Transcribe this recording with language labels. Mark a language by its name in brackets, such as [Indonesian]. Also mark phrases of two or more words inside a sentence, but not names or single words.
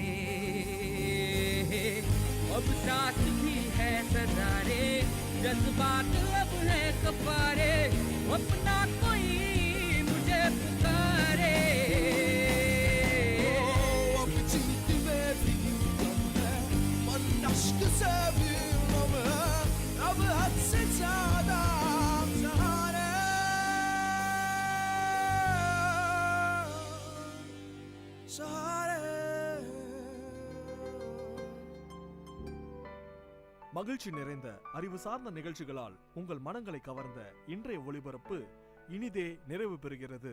[Hindi] अब साथ भी है सजा रे, जज्बात अब है कफारे, अपना कोई मुझे पुकारे। अब जीती में भी गम है, मन अश्क से भी गम है, अब हद से ज्यादा सहारे। [Tamil] மகிழ்ச்சி நிறைந்த அறிவு சார்ந்த நிகழ்ச்சிகளால் உங்கள் மனங்களை கவர்ந்த இன்றைய ஒளிபரப்பு இனிதே நிறைவு பெறுகிறது.